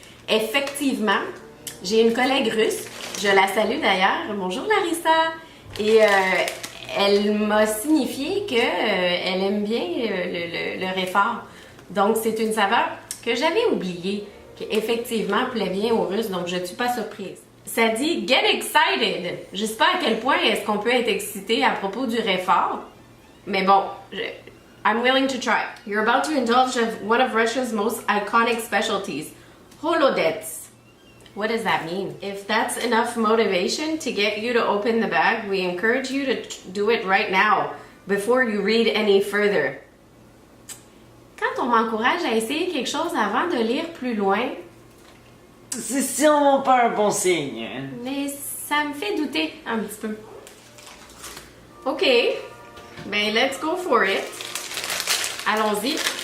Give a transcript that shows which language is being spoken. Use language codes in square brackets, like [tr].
[fr] Effectivement, j'ai une collègue russe, je la salue d'ailleurs, bonjour Larissa, et elle m'a signifié qu'elle aime bien le réfort. Donc c'est une saveur que j'avais oubliée, qui effectivement plaît bien aux Russes, donc je ne suis pas surprise. Ça dit « [en] Get excited [fr] ». Je ne sais pas à quel point est-ce qu'on peut être excité à propos du réfort, mais bon, [en] I'm willing to try. You're about to indulge in one of Russia's most iconic specialties, holodets. What does that mean? If that's enough motivation to get you to open the bag, we encourage you to do it right now, before you read any further. [fr] Quand on m'encourage à essayer quelque chose avant de lire plus loin, c'est sûrement pas un bon signe. Hein? Mais ça me fait douter un petit peu. [en] OK, ben let's go for it. [fr] Allons-y.